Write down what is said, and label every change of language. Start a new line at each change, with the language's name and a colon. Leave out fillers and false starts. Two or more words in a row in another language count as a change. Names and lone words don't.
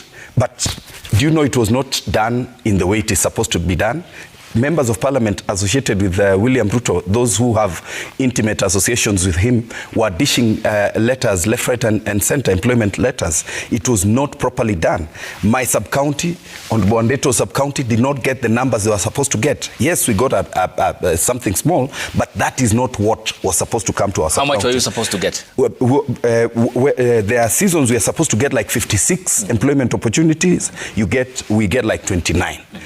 English: But do you know it was not done in the way it is supposed to be done? Members of parliament associated with William Ruto, those who have intimate associations with him, were dishing letters left, right, and center, employment letters. It was not properly done. My sub-county, on Wandeto sub-county, did not get the numbers they were supposed to get. Yes, we got something small, but that is not what was supposed to come to our sub-county. How much were you supposed to get? There are seasons we are supposed to get like 56 employment opportunities. We get like 29. Okay.